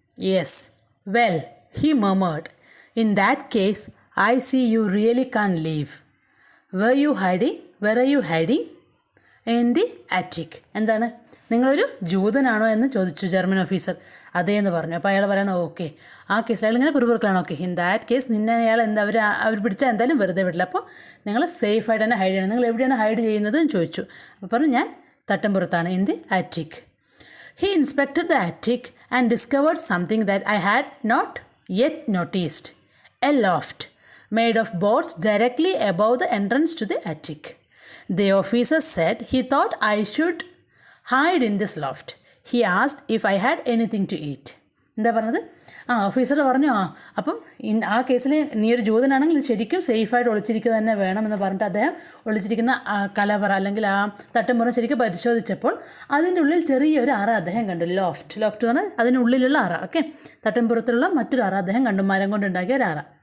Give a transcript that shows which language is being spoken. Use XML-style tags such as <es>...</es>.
<en>Yes. Well, he murmured. In that case, I see you really can't leave. Where are you hiding? In the attic.</en> <ml>എന്താണ്, നിങ്ങളൊരു ജൂതനാണോ എന്ന് ചോദിച്ചു German officer. അതേ എന്ന് പറഞ്ഞു. അപ്പോൾ അയാൾ പറയണം, ഓക്കെ, ആ കേസിൽ അയാൾ ഇങ്ങനെ പിറുപിറുക്കളാണ്. ഓക്കെ,</ml> <en>in that case</en> <ml>നിന്നെ അയാൾ അവർ പിടിച്ചാൽ എന്തായാലും വെറുതെ വിടില്ല, അപ്പോൾ നിങ്ങൾ സേഫായിട്ട് തന്നെ ഹൈഡ് ചെയ്യണം. നിങ്ങൾ എവിടെയാണ് ഹൈഡ് ചെയ്യുന്നത് എന്ന് ചോദിച്ചു. അപ്പോൾ പറഞ്ഞു, ഞാൻ തട്ടമ്പുറത്താണ്,</ml> <en>In the attic. He inspected the attic and discovered something that I had not yet noticed. A loft made of boards directly above the entrance to the attic. The officer said he thought I should hide in this loft. He asked if I had anything to eat.</en> <ml>എന്താ പറഞ്ഞത്? Officer പറഞ്ഞു, അപ്പം ആ കേസിൽ നീ ഒരു ജൂതനാണെങ്കിൽ ശരിക്കും സേഫായിട്ട് ഒളിച്ചിരിക്കുക തന്നെ വേണമെന്ന് പറഞ്ഞിട്ട് അദ്ദേഹം ഒളിച്ചിരിക്കുന്ന കലവറ അല്ലെങ്കിൽ ആ തട്ടുമുറ ശരിക്കും പരിശോധിച്ചപ്പോൾ അതിൻ്റെ ഉള്ളിൽ ചെറിയൊരു അറ അദ്ദേഹം കണ്ടു. ലോഫ്റ്റ് എന്ന് പറഞ്ഞാൽ അതിനുള്ളിലുള്ള അറ. ഓക്കെ, തട്ടുംപുറത്തുള്ള മറ്റൊരു അറ അദ്ദേഹം കണ്ടു, മരം കൊണ്ടുണ്ടാക്കിയ ഒരു അറ.</ml>